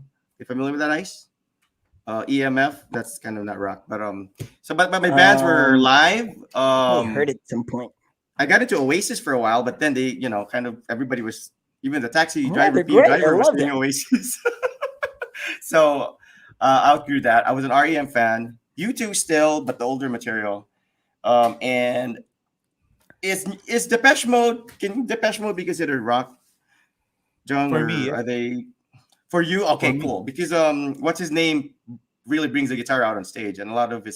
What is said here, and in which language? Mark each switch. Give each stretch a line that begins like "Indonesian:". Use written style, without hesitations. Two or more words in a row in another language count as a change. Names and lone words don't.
English: You familiar with that, Ice? EMF, that's kind of not rock, but my bands were Live. I heard it at some point. I got into Oasis for a while, but then they, kind of everybody was, even the taxi Yeah, driver, they're being great. I driver was love doing them. Oasis. So I outgrew that. I was an REM fan. U2 still, but the older material. And is Depeche Mode? Can Depeche Mode be considered rock, John? For or me, yeah. are they? For you, okay, For me. cool. Because what's his name really brings the guitar out on stage, and a lot of his